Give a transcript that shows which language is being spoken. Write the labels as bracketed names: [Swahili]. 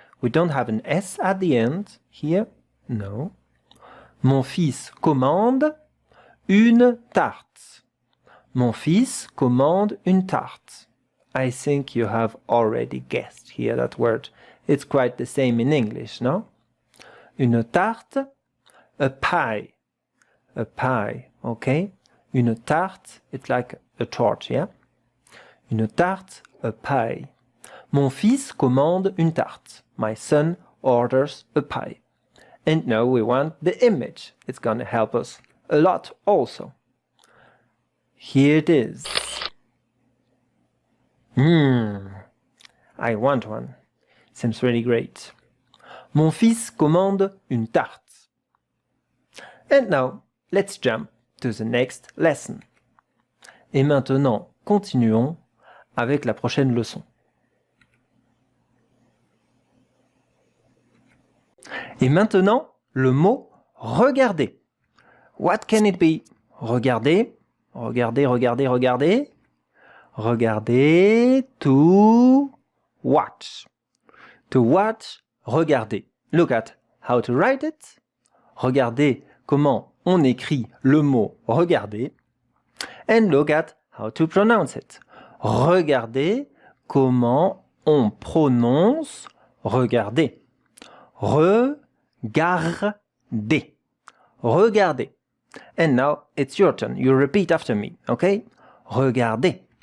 [English] We don't have an S at the end here. No. [French] Mon fils commande une tarte. Mon fils commande une tarte. [English] I think you have already guessed here that word. It's quite the same in English, no? [French] Une tarte, [English] a pie. A pie, okay? [French] Une tarte, [English] it's like a torch, yeah? [French] Une tarte, [English] a pie. [French] Mon fils commande une tarte. [English] My son orders a pie. And now we want the image. It's going to help us a lot also. Here it is. I want one. Seems really great. [French] Mon fils commande une tarte. [English] And now, let's jump to the next lesson. [French] Et maintenant, continuons avec la prochaine leçon. Et maintenant, le mot regarder. [English] What can it be? [French] Regarder, regarder. Regarder, [English] to watch. To watch, regarder. Look at how to write it. [French] Regardez comment on écrit le mot regarder. [English] And look at how to pronounce it. [French] Regardez comment on prononce regarder. Regardez. Regardez. [English] And now it's your turn. You repeat after me, okay? [French] Regardez.